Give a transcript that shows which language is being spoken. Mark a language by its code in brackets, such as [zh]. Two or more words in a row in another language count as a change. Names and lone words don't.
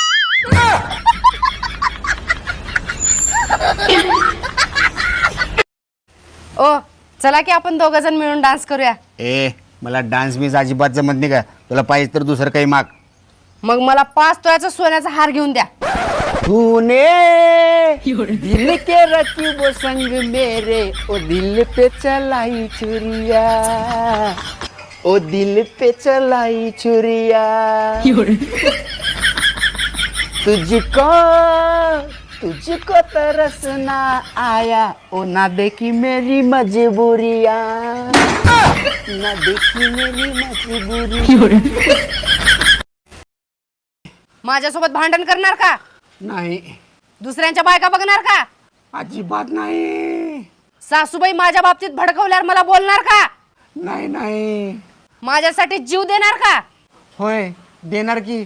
[mr] ओ चला की आपण 2 जण मिळून डान्स करूया. मला डान्स बीस अजिबात जमत नाही का? तुला पाहिजे तर दुसरं काही माग. मग मला 5 तोळ्याचा सोन्याचा हार घेऊन द्या. [hi] तूने दिल के रकीब संग मेरे, ओ दिल पे चलाई छुरिया, ओ दिल पे चलाई छुरिया. तुझको तरसना आया, ओ ना देखी मेरी मजबूरिया, ना देखी मेरी मजबूरी. [mr] माझ्यासोबत भांडण करणार का? नाही, दुसऱ्यांच्या बायका बघणार का? अजिबात नाही. सासूबाई माझ्या बाबतीत भडकवल्यावर मला बोलणार का? नाही नाही. माझ्यासाठी जीव देणार का? होय देणार की.